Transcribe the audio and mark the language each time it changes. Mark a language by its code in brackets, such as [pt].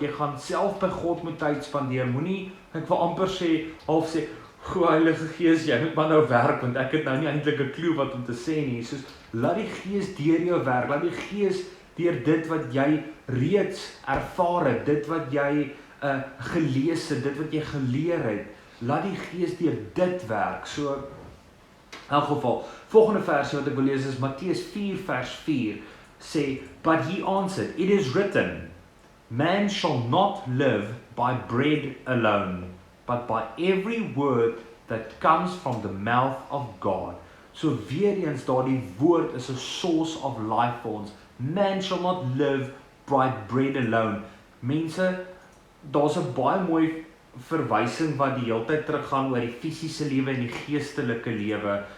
[af] Jy gaan self by God moet tyd spandeer. Moenie, ek wil amper sê, half sê, "Goeie Heilige Gees, jy moet maar nou werk, want ek het nou nie eintlik 'n klou wat om te sê nie." Soos, laat die Gees deur jou werk, laat die Gees deur dit wat jy reeds ervaar het, dit wat jy gelees het, dit wat jy geleer het, laat die Gees deur dit werk. So, in elk geval, volgende versie wat ek wil lees is Matteus 4 vers 4, sê, [en] "But he answered, it is written, man shall not live by bread alone, but by every word that comes from the mouth of God." [af] So weer eens, daardie woord is 'n [en] source of life [af] vir ons. [en] Man shall not live by bread alone. [af] Mense, daar's 'n baie mooi verwysing wat die hele tyd teruggaan oor die fisiese lewe en die geestelike lewe.